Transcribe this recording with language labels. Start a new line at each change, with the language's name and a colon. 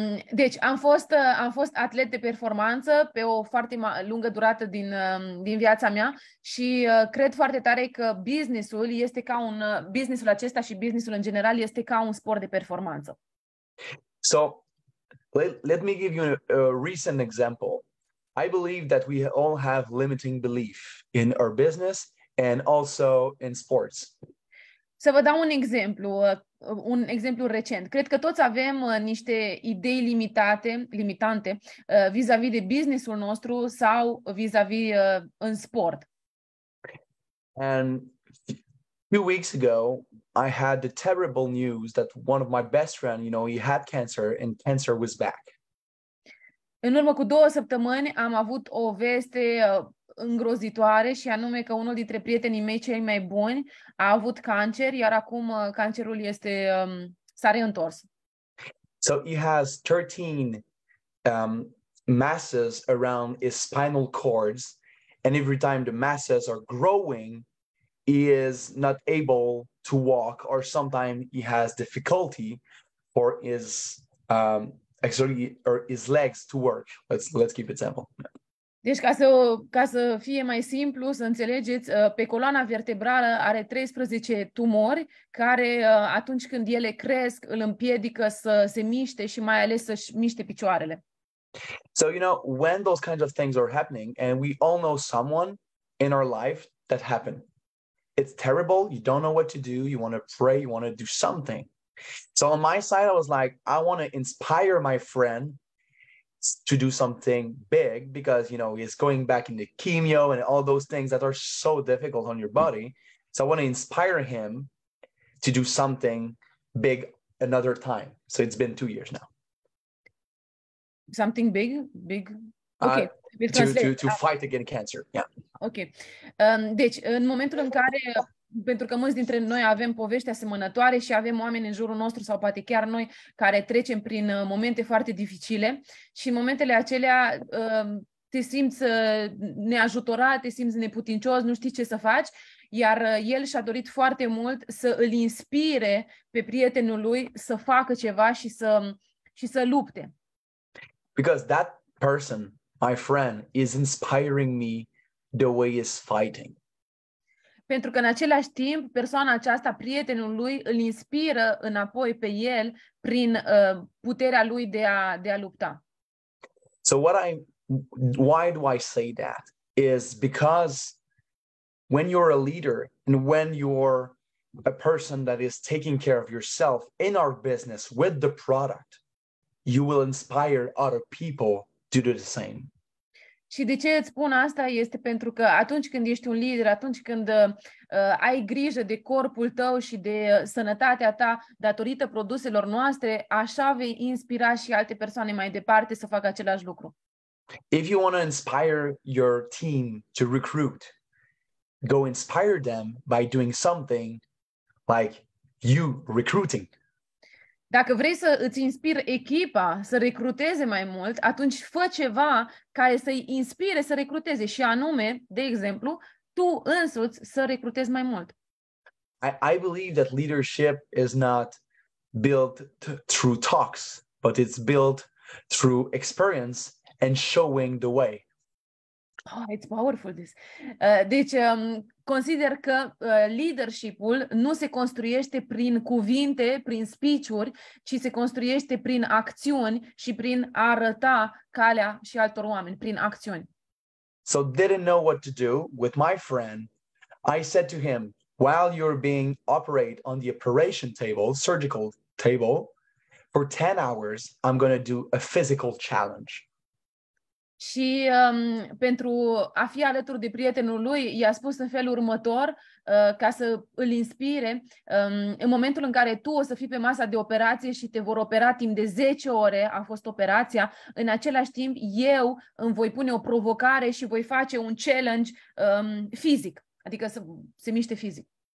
Romanian: Deci am fost atlet de performanță pe o foarte lungă durată din viața mea și cred foarte tare că businessul acesta și businessul în general este ca un sport de performanță.
English: So let me give you a recent example. I believe that we all have limiting belief in our business and also in sports.
Romanian: Să vă dau un exemplu recent. Cred că toți avem niște idei limitante vis-a-vis de businessul nostru sau vis-a-vis în sport.
English: And a few weeks ago, I had the terrible news that one of my best friends, he had cancer and cancer was back.
Romanian: În urmă cu 2 săptămâni am avut o veste îngrozitoare și anume că unul dintre prietenii mei cei mai buni a avut cancer, iar acum cancerul s-a reîntors.
English: So he has 13 masses around his spinal cords, and every time the masses are growing, he is not able to walk, or sometimes he has difficulty for his actually or his legs to work. Let's keep it simple.
Romanian: Deci, ca să fie mai simplu, să înțelegeți, pe coloana vertebrală are 13 tumori care, atunci când ele cresc, îl împiedică să se miște și mai ales să-și miște picioarele.
English: So, when those kinds of things are happening, and we all know someone in our life that happened, it's terrible. You don't know what to do. You want to pray. You want to do something. So on my side, I was like, I want to inspire my friend to do something big because, he's going back into chemo and all those things that are so difficult on your body. So I want to inspire him to do something big another time. So it's been 2 years now. Something big? Okay. To fight against cancer. Yeah. Ok.
Romanian: Deci, în momentul în care, pentru că mulți dintre noi avem povești asemănătoare și avem oameni în jurul nostru sau poate chiar noi care trecem prin momente foarte dificile și în momentele acelea te simți neajutorat, te simți neputincios, nu știi ce să faci, iar el și-a dorit foarte mult să îl inspire pe prietenul lui să facă ceva și să lupte.
English: Because that person, my friend, is inspiring me the way he's fighting.
Romanian: Pentru că în același timp, persoana aceasta, prietenul lui, îl inspiră înapoi pe el prin puterea lui de a lupta.
English: So why do I say that? Is because when you're a leader and when you're a person that is taking care of yourself in our business with the product, you will inspire other people to do the same.
Romanian: Și de ce îți spun asta este pentru că atunci când ești un lider, atunci când ai grijă de corpul tău și de sănătatea ta datorită produselor noastre, așa vei inspira și alte persoane mai departe să facă același lucru.
English: If you want to inspire your team to recruit, go inspire them by doing something like you recruiting.
Romanian: Dacă vrei să îți inspiri echipa să recruteze mai mult, atunci fă ceva care să-i inspire să recruteze și anume, de exemplu, tu însuți să recrutezi mai mult.
English: I believe that leadership is not built through talks, but it's built through experience and showing the way. Oh, it's powerful this.
Romanian: Deci, consider că leadership-ul nu se construiește prin cuvinte, prin speech-uri, ci se construiește prin acțiuni și prin a arăta calea și altor oameni, prin acțiuni.
English: So didn't know what to do with my friend. I said to him, while you're being operated on the operation table, surgical table, for 10 hours, I'm going to do a physical challenge.
Romanian: Și pentru a fi alături de prietenul lui, i-a spus în felul următor, ca să îl inspire, în momentul în care tu o să fii pe masa de operație și te vor opera timp de 10 ore, a fost operația, în același timp eu îmi voi pune o provocare și voi face un challenge fizic, adică să se miște fizic.